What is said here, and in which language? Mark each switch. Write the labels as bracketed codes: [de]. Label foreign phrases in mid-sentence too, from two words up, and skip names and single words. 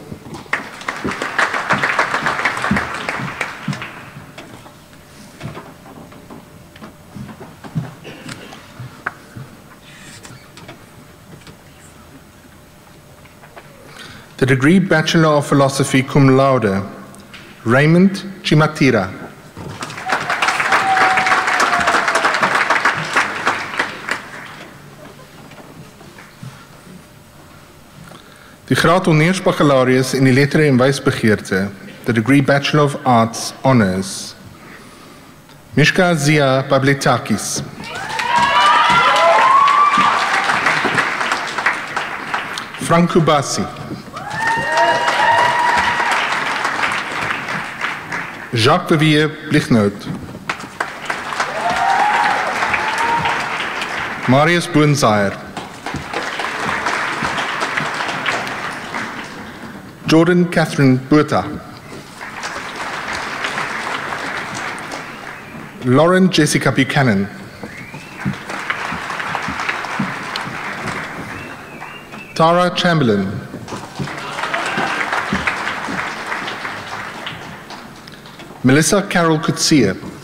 [en] The degree Bachelor of Philosophy [la] cum laude, [en] Raymond Chimatira. [af] Die graad Honeursbaccalaureus in die lettere en wysbegeerte, [en] the degree Bachelor of Arts Honours, Mishka Zia Babletakis. Frank Kubasi. Jacques Vivier Blichnout. Marius Boonzaier. Jordan Catherine Buerta. Lauren Jessica Buchanan. Tara Chamberlain. Melissa Carol Kutsia.